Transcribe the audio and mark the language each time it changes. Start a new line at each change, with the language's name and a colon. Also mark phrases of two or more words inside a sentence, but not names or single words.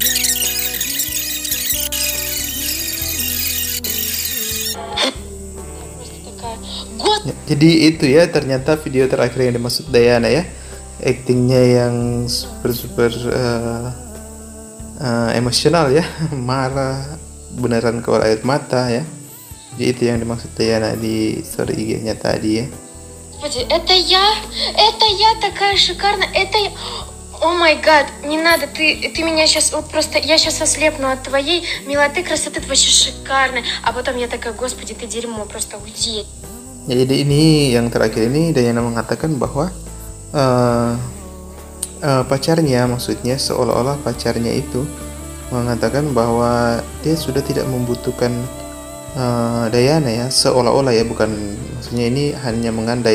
Indonesian: Ya, jadi itu ya ternyata video terakhir yang dimaksud Dayana ya, actingnya yang super emosional ya, marah beneran keluar air mata ya. Jadi itu yang dimaksud Dayana di story IG-nya tadi ya.
Russian: Господи, это я такая шикарная, это я...
English: Oh my god,
Russian: не надо, ты меня сейчас, вот просто, я сейчас ослепну от твоей милоты, красоты, ты вообще шикарная. А потом я такая, господи, ты дерьмо, просто уйди.
Indonesian: Ya, jadi ini yang terakhir ini Dayana mengatakan bahwa pacarnya, maksudnya seolah-olah pacarnya itu mengatakan bahwa dia sudah tidak membutuhkan Dayana ya, seolah-olah ya, bukan, maksudnya ini hanya mengandai.